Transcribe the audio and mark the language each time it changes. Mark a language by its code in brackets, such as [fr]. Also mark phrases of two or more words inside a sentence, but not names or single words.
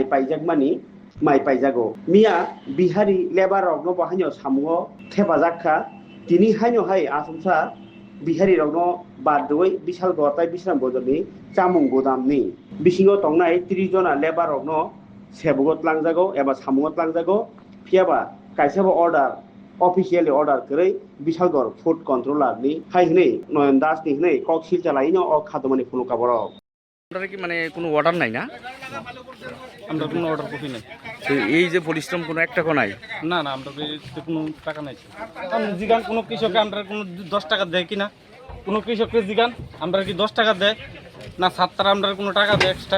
[trp] paijagmani mai paijago mia bihari labor rogno bahanyo samungo thepajakha tini haino hai asumsa bihari rogno badoi bisal gortai Bisramgondoni chamung godamni bisingo tongnai 30 jona labor rogno sebugot langjago eba samungot langjago phiaba kaisabo order [en] Officially order [trp] kरै Bishalgor [en] food controller [trp] ni haihne Noyan Das ni hne koksil chalaino o khadomani phuluka boro [bn] আপনারা কি মানে কোনো অর্ডার নাই না? আমরা কোনো অর্ডার কপি নাই। তো এই যে পরিশ্রম কোনো একটা নাই? না না আমরা কোনো টাকা নাই। কারণ জিগান কোনো কৃষকে আমরা কোনো 10 টাকা দেয় কিনা কোনো কৃষককে জিগান আমরা কি 10 টাকা দেয় না ছাত্ররা আমরা কোনো টাকা দেয় এক্সট্রা।